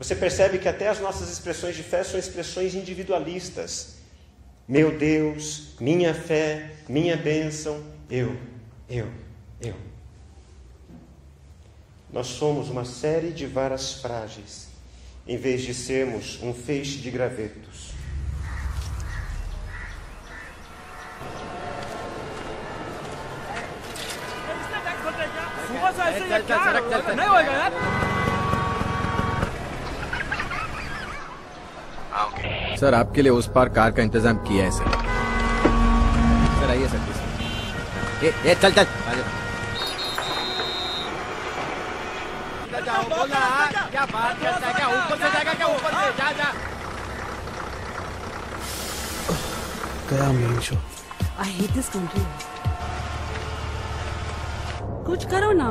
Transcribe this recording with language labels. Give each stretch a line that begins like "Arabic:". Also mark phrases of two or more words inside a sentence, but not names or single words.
Portuguese: Você percebe que até as nossas expressões de fé são expressões individualistas. Meu Deus, minha fé, minha bênção, eu. Nós somos uma série de varas frágeis, em vez de sermos um feixe de gravetos.
Hindi: सर आपके लिए उस पार कार का इंतजाम किया है सर आइए सर ये चल चल जाओ बोला क्या बात करता है क्या ऊपर से जाएगा क्या ऊपर से जा गया
English: main show I hate this country.
Hindi: कुछ करो ना।